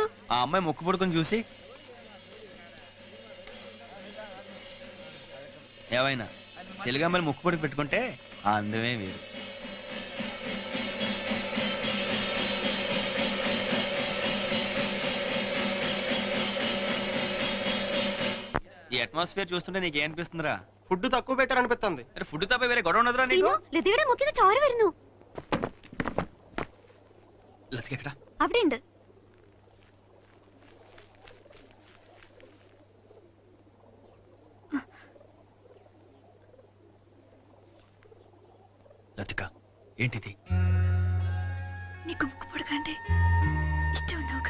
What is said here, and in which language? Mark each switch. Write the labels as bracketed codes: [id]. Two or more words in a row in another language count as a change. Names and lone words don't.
[te] ఆ అమ్మాయి ముక్కు పుడుకుని చూసి ఏవైనా తెలుగు అమ్మాయిలు ముక్కు పుడుకు పెట్టుకుంటే ఆ అందమే వేరు. ఈ అట్మాస్ఫియర్ చూస్తుంటే నీకు ఏమనిపిస్తుందిరా? ఫుడ్ తక్కువ పెట్టారనిపిస్తుంది. ఫుడ్ తప్ప వేరే గొడవ ఉండదురా నీకు? [ml] ലതികയുടെ മുക്കിന് ചോര വരുന്നു. ലതിക എക്കടാ? അവിടെ ഉണ്ട്. [te] లతిక, ఏంటిది? నీకు ముక్కు పొడకంటే ఇష్టం ఉన్నావుగా?